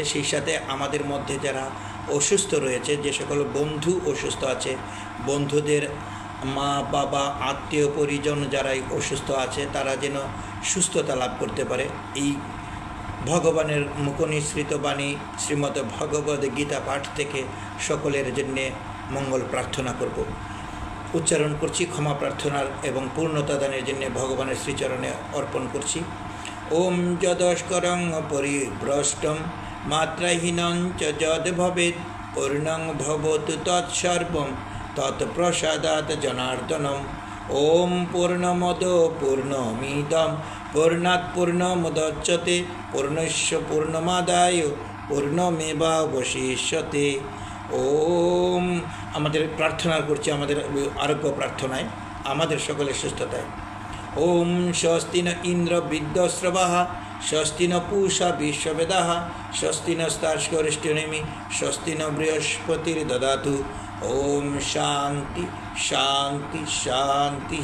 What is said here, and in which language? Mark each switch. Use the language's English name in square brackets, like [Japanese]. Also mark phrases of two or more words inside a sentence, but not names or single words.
[Bangla] সেই সাথে আমাদের মধ্যে যারা অসুস্থ রয়েছে, যে সকল বন্ধু অসুস্থ আছে, বন্ধুদের মা বাবা আত্মীয় পরিজন যারাই অসুস্থ আছে তারা যেন সুস্থতা লাভ করতে পারে। এই ভগবানের মুখনিসৃত বাণী শ্রীমদ্ ভগবদ্ গীতা পাঠ থেকে সকলের জন্যে মঙ্গল প্রার্থনা করব। উচ্চারণ করছি, ক্ষমা প্রার্থনার এবং পূর্ণতা দানের জন্য ভগবানের শ্রীচরণে অর্পণ করছি। [Sanskrit] ওম যদস্করং পরিভ্রষ্টম মাত্রাহীনং চ যদ ভবেৎ পূর্ণং ভবতু তৎসর্বং তৎপ্রসাদাৎ জনার্দনম। ওম পূর্ণমদ পূর্ণমিদং পূর্ণাৎ পূর্ণমুদচ্যতে পূর্ণস্য পূর্ণমাদায় পূর্ণমেবাবশিষ্যতে। [Bangla] ওম আমাদের প্রার্থনা করছি, আমাদের আরোগ্য প্রার্থনায়, আমাদের সকলের সুস্থতায়। [Sanskrit] ওম স্বস্তি ন ইন্দ্র বৃদ্ধশ্রবাः স্বস্তি ন পূষা বিশ্ববেদাः স্বস্তি নস্তার্ষ্করিষ্ঠনেমি স্বস্তি ন বৃহস্পতির্দদাতু। ওম শান্তি শান্তি শান্তি।